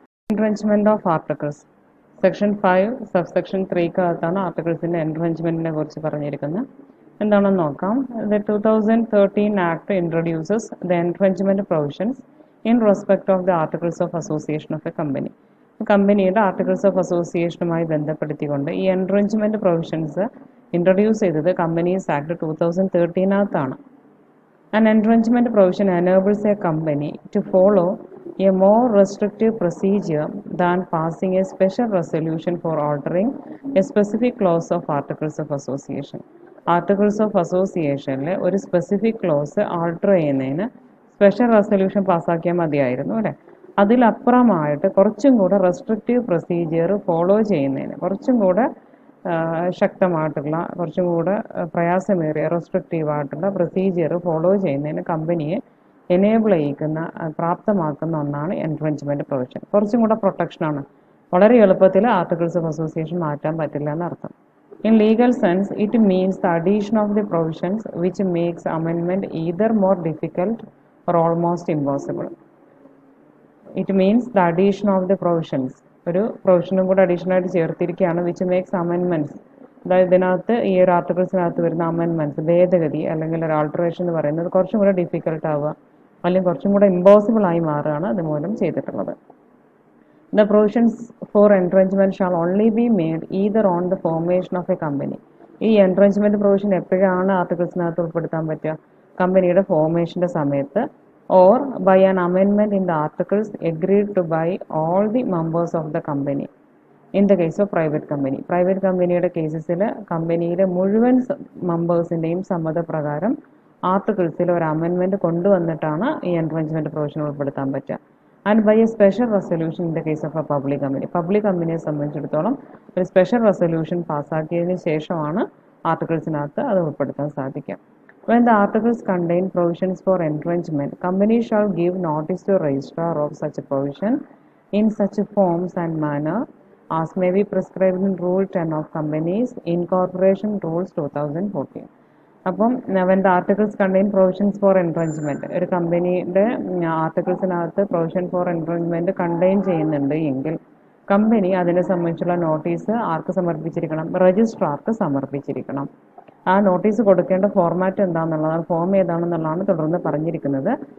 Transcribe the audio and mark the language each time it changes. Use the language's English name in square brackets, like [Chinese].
[Malayalam] എൻട്രഞ്ച്മെൻറ്റ് of articles section 5 subsection 3 ആർട്ടിക്കിൾസിൻ്റെ എൻട്രഞ്ച്മെൻറ്റിനെ കുറിച്ച് പറഞ്ഞിരിക്കുന്നത്. എന്താണെന്ന് നോക്കാം. [English] The 2013 act introduces the entrenchment provisions in respect of the articles of association of a company. [Malayalam] കമ്പനിയുടെ articles of അസോസിയേഷനുമായി ബന്ധപ്പെടുത്തിക്കൊണ്ട് ഈ എൻട്രഞ്ച്മെൻറ്റ് provisions introduce ചെയ്തത് companies act 2013 [English] An entrenchment provision enables a company to follow a more restrictive procedure than passing a special resolution for altering a specific clause of Articles of Association. [Malayalam] Articles of Associationലെ ഒരു specific close alter ചെയ്യുന്നതിന് special resolution പാസ്സാക്കിയാൽ മതിയായിരുന്നു അല്ലേ. അതിലപ്പുറമായിട്ട് കുറച്ചും കൂടെ restrictive procedure follow ചെയ്യുന്നതിന്, കുറച്ചും കൂടെ ശക്തമായിട്ടുള്ള, കുറച്ചും കൂടെ പ്രയാസമേറിയ റെസ്ട്രിക്റ്റീവായിട്ടുള്ള പ്രൊസീജിയർ ഫോളോ ചെയ്യുന്നതിന് കമ്പനിയെ എനേബിൾ ചെയ്യിക്കുന്ന, പ്രാപ്തമാക്കുന്ന ഒന്നാണ് എൻട്രഞ്ച്മെൻറ്റ് പ്രൊവിഷൻ. കുറച്ചും കൂടെ പ്രൊട്ടക്ഷനാണ്. വളരെ എളുപ്പത്തിൽ ആർട്ടിക്കിൾസ് ഓഫ് അസോസിയേഷൻ മാറ്റാൻ പറ്റില്ല എന്നർത്ഥം. [English] In legal sense, it means the addition of the provisions which makes amendment either more difficult or almost impossible. It means the addition of the provisions. [Malayalam] ഒരു പ്രൊവിഷനും കൂടെ അഡീഷണൽ ആയിട്ട് ചേർത്തിരിക്കുകയാണ് [English] Which makes amendments. [Malayalam] അതായത് ഇതിനകത്ത് ഈ ഒരു ആർട്ടിക്കിൾസിനകത്ത് വരുന്ന അമെൻമെൻറ്റ്സ്, ഭേദഗതി അല്ലെങ്കിൽ ഒരു ആൾട്ടറേഷൻ എന്ന് പറയുന്നത് കുറച്ചും കൂടെ ഡിഫിക്കൽട്ട് ആവുക അല്ലെങ്കിൽ കുറച്ചും കൂടെ ഇമ്പോസിബിൾ ആയി മാറുകയാണ് അതുമൂലം ചെയ്തിട്ടുള്ളത്. [English] The provisions for entrenchment shall only be made either on the formation of a company. [Malayalam] ഈ എൻട്രഞ്ച്മെന്റ് പ്രൊവിഷൻ എപ്പോഴാണ് ആർട്ടിക്കിൾസിനകത്ത് ഉൾപ്പെടുത്താൻ പറ്റുക? കമ്പനിയുടെ ഫോർമേഷന്റെ സമയത്ത്, [English] Or by an അമെൻമെന്റ് in the articles agreed to by all the members of the company in the case of private company. [Malayalam] Private കമ്പനിയുടെ കേസസിൽ കമ്പനിയിലെ മുഴുവൻ മെമ്പേഴ്സിൻ്റെയും സമ്മതപ്രകാരം ആർട്ടിക്കിൾസിൽ ഒരു അമെൻമെന്റ് കൊണ്ടുവന്നിട്ടാണ് ഈ എൻട്രഞ്ച്മെന്റ് പ്രൊവിഷൻ ഉൾപ്പെടുത്താൻ പറ്റുക. [English] And by a special resolution in the case of a public company. [Malayalam] Public കമ്പനിയെ സംബന്ധിച്ചിടത്തോളം ഒരു സ്പെഷ്യൽ റെസൊല്യൂഷൻ പാസ്സാക്കിയതിന് ശേഷമാണ് ആർട്ടിക്കിൾസിനകത്ത് അത് ഉൾപ്പെടുത്താൻ സാധിക്കുക. [English] When the articles contain provisions for entrenchment, company shall give notice to registrar of such a provision in such forms and manner as may be prescribed in Rule 10 of Companies Incorporation Rules 2014. [Malayalam] അപ്പം [English] when the articles contain provisions for entrenchment, [Malayalam] ഒരു കമ്പനിയുടെ ആർട്ടിക്കിൾസിനകത്ത് provision for എൻട്രഞ്ച്മെന്റ് contain ചെയ്യുന്നുണ്ട് എങ്കിൽ company അതിനെ സംബന്ധിച്ചുള്ള notice ആർക്ക് സമർപ്പിച്ചിരിക്കണം? രജിസ്ട്രാർക്ക് സമർപ്പിച്ചിരിക്കണം. ആ notice കൊടുക്കേണ്ട format എന്താണെന്നുള്ളതാണ്, form ഏതാണെന്നുള്ളതാണ് തുടർന്ന് പറഞ്ഞിരിക്കുന്നത്.